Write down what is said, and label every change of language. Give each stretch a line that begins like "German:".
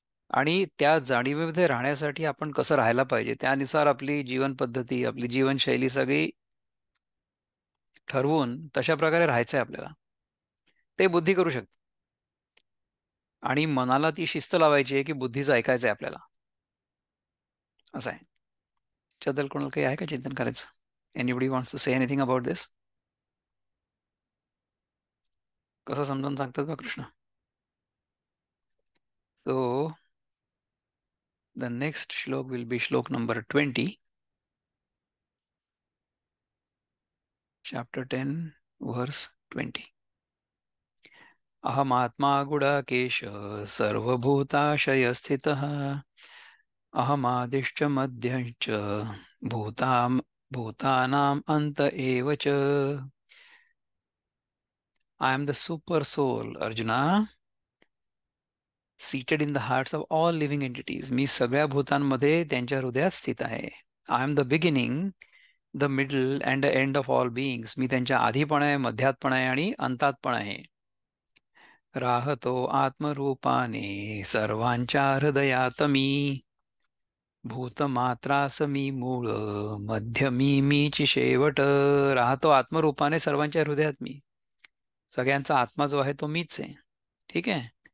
Marathi: आणि त्या जाणीवेमध्ये राहण्यासाठी आपण कसं राहायला पाहिजे त्यानुसार आपली जीवन पद्धती, आपली जीवनशैली सगळी ठरवून तशा प्रकारे राहायचं आहे आपल्याला. ते बुद्धी करू शकते. आणि मनाला ती शिस्त लावायची आहे की बुद्धीचं ऐकायचं आहे आपल्याला. असं आहे. त्याबद्दल कोणाला काही आहे का चिंतन करायचं?
English: Anybody wants to say anything about this?
Marathi: कसं समजावून सांगतात बा कृष्ण?
English: So the next shloka will be shloka number 20, chapter 10, verse 20.
Sanskrit: अहमात्मा गुडाकेश सर्वभूताशयस्थितः अहमादिश्च मध्यश्च भूताम् भूतानाम अंत एव च.
English: I am the super soul Arjuna, seated in the hearts of all living entities.
Marathi: मी सगळ्या भूतांमध्ये त्यांच्या हृदयात स्थित आहे.
English: I am the beginning, the middle and the end of all beings.
Marathi: मी त्यांच्या आधी पण आहे, मध्यात पण आहे आणि अंतात पण आहे. राहतो आत्मरूपाने सर्वांच्या हृदयात मी. भूतमात्रास मी मूळ, मध्य मी मीची शेवट. राहतो आत्मरूपाने सर्वांच्या हृदयात मी. सगळ्यांचा आत्मा जो आहे तो मीच आहे. ठीक आहे.